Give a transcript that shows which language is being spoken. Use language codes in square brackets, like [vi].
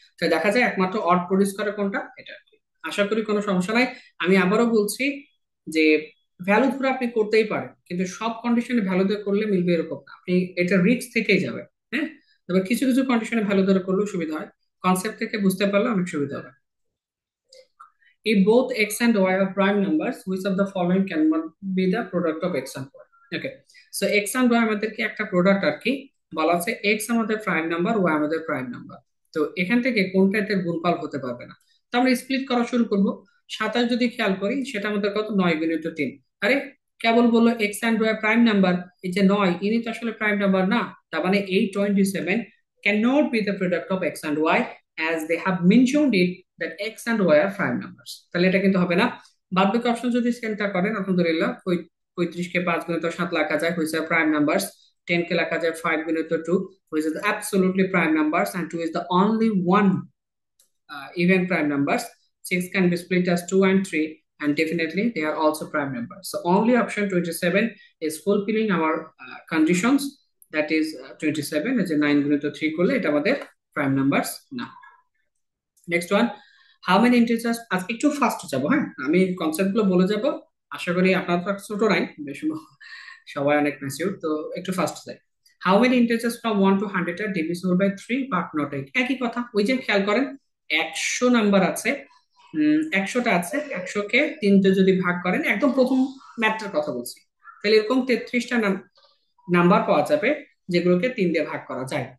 [bn] তো দেখা যায় একমাত্র অড প্রডিউস করে কোনটা? এটা আর কি। আশা করি কোনো সমস্যা নাই। আমি আবারও বলছি যে ভ্যালু ধরে আপনি করতেই পারেন, কিন্তু সব কন্ডিশনে ভ্যালু ধরে করলে মিলবে এরকম না, আপনি এটা রিস্ক থেকেই যাবে। হ্যাঁ, তবে কিছু কিছু কন্ডিশনে ভ্যালু ধরে করলেও সুবিধা হয়। কনসেপ্ট থেকে বুঝতে পারলে অনেক সুবিধা হবে। [en] If both x and y are prime numbers, which of the following cannot be the product of x and y? Okay, so x and y [bn] আমাদেরকে একটা প্রোডাক্ট আর কি। বলা আছে x আমাদের প্রাইম নাম্বার, y আমাদের প্রাইম নাম্বার। তো এখান থেকে কোনটা এদের গুণফল হতে পারবে না। তো আমরা স্প্লিট করা শুরু করব। 27 যদি খেয়াল করি সেটা আমাদের কত? 9 × 3। আরে, কেবল বললো x and Y prime number, এই যে 9, ইনি তো আসলে প্রাইম নাম্বার না। তার মানে এই 27 [en] Can not be the product of x and y, as they have mentioned it that x and y are prime numbers। [bn] তাহলে এটা কিন্তু হবে না। বাদ বাকি অপশন যদি চিন্তা করেন, আলহামদুলিল্লাহ, 35 কে 5 গুণিত 7 লেখা যায়, হয়েছে প্রাইম নাম্বারস। 10 কে লেখা যায় 5 গুণিত 2, [en] which is absolutely prime numbers, and 2 is the only one even prime numbers. 6 can be split as 2 and 3, and definitely they are also prime numbers. So only option 27 is fulfilling our conditions, that is 27 is a 9 [bn] গুণিত 3 করলে এটা আমাদের [en] prime numbers না। Next one, how many integers. [bn] আজকে একটু fast যাবো, হ্যাঁ, আমি কনসেপ্ট গুলো বলে যাব। আশা করি আপনার তো ছোট নাই বেশি, সবাই অনেক ম্যাচিউর, তো একটু ফাস্ট যাই। [en] How many integers from 1 to 100 আর divisible by 3 but not 8? [bn] একই কথা, ওই যে খেয়াল করেন, 100 নাম্বার আছে, 100টা আছে, 100 কে 3 যদি ভাগ করেন, একদম প্রথম ম্যাথটার কথা বলছি, তাহলে এরকম 33টা নাম্বার পাওয়া যাবে যেগুলোকে 3 দিয়ে ভাগ করা যায়।